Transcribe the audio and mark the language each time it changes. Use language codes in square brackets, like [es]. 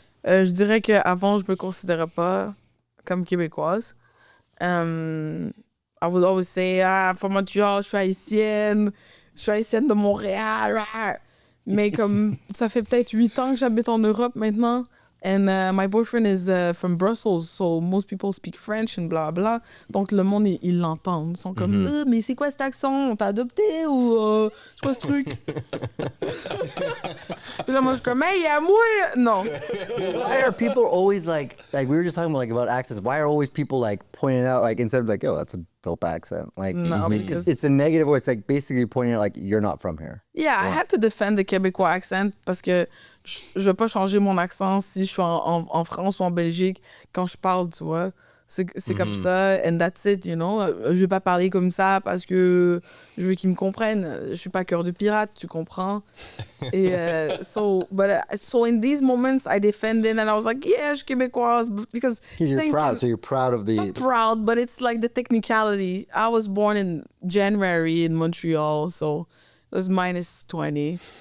[fr] Je dirais qu'avant, je me considérais pas comme québécoise. [en] I would always say, from Montréal, [fr] je suis haïtienne de Montréal. Mais comme ça fait peut-être 8 ans que j'habite en Europe maintenant. [en] And my boyfriend is from Brussels, so most people speak French and blah blah. [fr] Donc le monde, ils l'entendent. Ils sont comme, mais c'est quoi cet accent? On t'a adopté ou c'est quoi ce truc? Puis là, moi, je suis comme, hey, à moi! Non. [en] Why are people always like we were just talking about accents? Why are always people like pointing out like instead of like, oh, that's a dope accent? Like, No, because it's a negative way. It's like basically pointing out like you're not from here. Yeah, I had to defend the Québécois accent [fr] parce que je vais pas changer mon accent si je suis en France ou en Belgique quand je parle, tu vois. C'est comme ça, [en] and that's it, you know. [fr] Je vais pas parler comme ça parce que je veux qu'ils me comprennent. Je suis pas cœur de pirate, tu comprends. [en] Et so in these moments, I defended and I was like, yeah, [fr] je suis québécoise [en] because You're proud, so you're proud of the. not proud, but it's like the technicality. I was born in January in Montreal, so it was -20.